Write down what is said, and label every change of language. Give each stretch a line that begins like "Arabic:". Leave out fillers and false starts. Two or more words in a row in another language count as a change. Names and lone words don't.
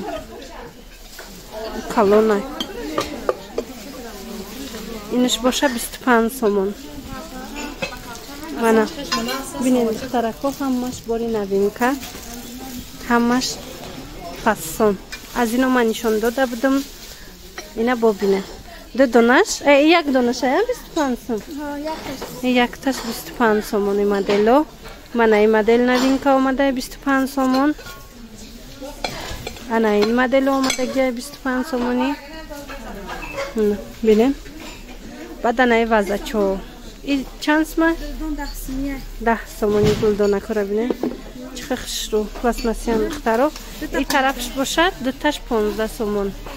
Tajik: Калонай. Инаш боша 25 сомон. Мана бинен духтарако ҳамаш бори навинка. Ҳамаш фасон. Аз ино ман нишон дода будам. Ина бобинен. ду донаш як донаш 25 сом якташ 25 сомони модело мана ин модел новинка омада 25 сомон ана ин модел омадаги 25 сомони бинем баъд ана вазачо и чанд сомон 10 сомони гулдона кора бинем чиха хушру пластмассиян духтаро и тарафш бошад дуташ 15 сомон